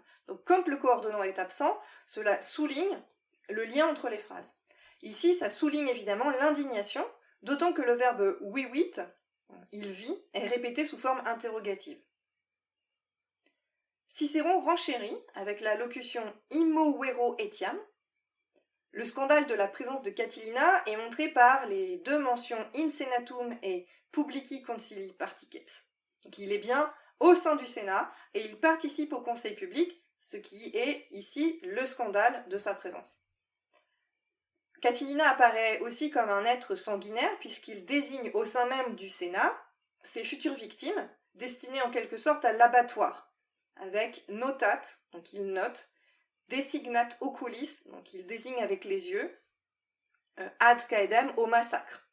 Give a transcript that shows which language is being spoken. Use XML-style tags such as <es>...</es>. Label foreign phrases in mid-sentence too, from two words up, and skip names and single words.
<fr>Donc comme le coordonnant est absent, cela souligne le lien entre les phrases. Ici, ça souligne évidemment l'indignation, d'autant que le verbe vivit, il vit, est répété sous forme interrogative. Cicéron renchérit avec la locution</fr> <la>immo vero etiam.</la> <fr>Le scandale de la présence de Catilina est montré par les 2 mentions</fr> <la>in senatum</la> <fr>et</fr> <la>publici concilii particeps.</la> <fr>Donc il est bien au sein du Sénat et il participe au conseil public, ce qui est ici le scandale de sa présence. Catilina apparaît aussi comme un être sanguinaire puisqu'il désigne au sein même du Sénat ses futures victimes, destinées en quelque sorte à l'abattoir, avec notat, donc il note,</fr> <la>designat oculis,</la> <fr>donc il désigne avec les yeux,</fr> <la>ad caedem</la> <fr>au massacre.</fr>